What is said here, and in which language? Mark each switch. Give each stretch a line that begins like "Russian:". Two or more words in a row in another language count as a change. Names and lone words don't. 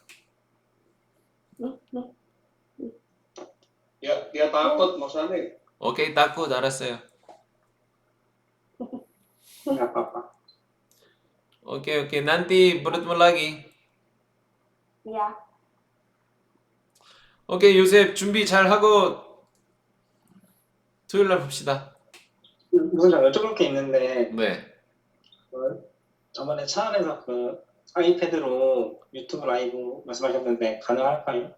Indonesian: Dia takut Mas Ane.
Korean: 오케이, takut, 알았어요.
Indonesian: Nggak apa-apa. 오케이. nanti bertemu lagi. Iya.
Korean: 오케이, 요셉 준비 잘 하고 토요일 날 봅시다. 우선 저 여쭤볼 게 있는데 네. 저번에 차 안에서 그 아이패드로 유튜브 라이브 말씀하셨는데 가능할까요?